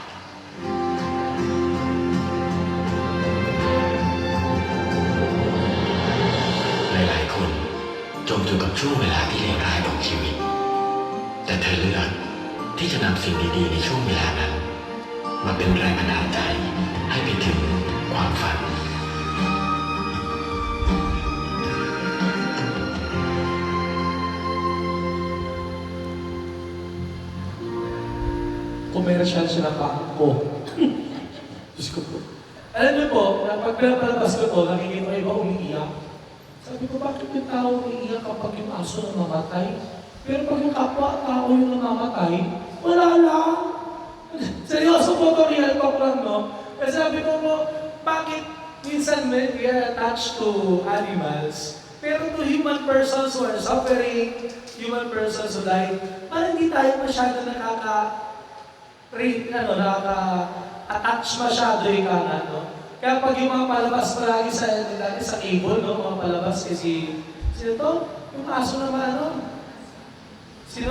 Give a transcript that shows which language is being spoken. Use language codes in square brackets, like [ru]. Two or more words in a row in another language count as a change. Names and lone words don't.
[th] หลายๆคนจมอยู่กับช่วงเวลาที่เลวร้ายของชีวิต แต่เธอเลือกที่จะนำสิ่งดีๆในช่วงเวลานั้น มาเป็นแรงบันดาลใจให้ไปถึงความฝัน [tl] Commercial siya ng bangko. Diyos ko po. Alam niyo po, pag pinapalabas ko to, nakikita ko iba umiiyak. Sabi ko, bakit yung tao umiiyak kapag yung aso namamatay? Pero pag yung kapwa-tao yung namamatay, wala lang. Seryoso po ito, [en] real talk [tl] lang, no? Kasi sabi ko po, bakit minsan [en] we are attached to animals, pero to human persons who are suffering, human persons who died, [tl] parang hindi tayo masyado nakaka-attach masyado yung kana, no? Kaya pag yung mga palabas palagi sa cable, no? Mga palabas kasi, sino to? Yung aso naman, no? Sino?